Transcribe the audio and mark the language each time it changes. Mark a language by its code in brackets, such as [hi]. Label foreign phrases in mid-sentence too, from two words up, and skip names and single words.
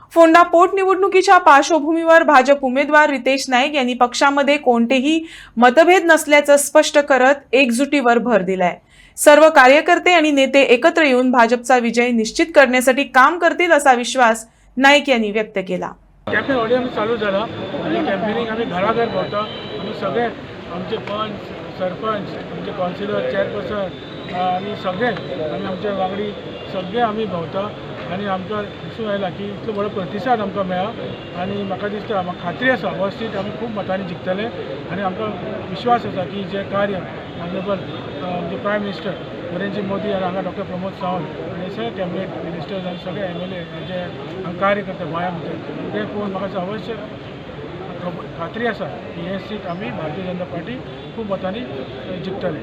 [mr] फोंडा पोटनिवडणुकीच्या पार्श्वभूमीवर भाजप उमेदवार रितेश नाईक यांनी पक्षामध्ये कोणतेही मतभेद नसल्याचं स्पष्ट करत एकजुटीवर भर दिलाय। सर्व कार्यकर्ते आणि नेते एकत्र येऊन भाजपचा विजय निश्चित करण्यासाठी काम करतील असा विश्वास नाईक यांनी व्यक्त केला। [kok] कॅम्पेन ऑडिओ चालू झाला आणि कॅम्पेनिंग आम्ही घराघर भोंवता। आम्ही सगळे आमचे पंच सरपंच आमचे काउन्सिलर चेअरपर्सन आणि सगळे आम्ही आमच्या वांगडी सगळे आम्ही भोंवता आणि आमकां दिसून आयला की इतलो बरो प्रतिसाद आमकां मेळ्ळा आणि म्हाका दिसता म्हाका खात्री आसा हो सीट आमी खूब मतांनी जिखतले आणि आमकां विश्वास आसा की जे कार्य ऑनरेबल आमचे [en] Prime Minister [kok] नरेंद्र मोदी आनी हांगा डॉक्टर प्रमोद सावंत आनी सगळे [en] cabinet ministers [kok] आनी सगळे MLA जे कार्य करता गोंया भितर ते पळोवन म्हाका अवश्य खात्री आसा की हे सीट आमी भारतीय जनता पार्टी खूब मतांनी जिखतले।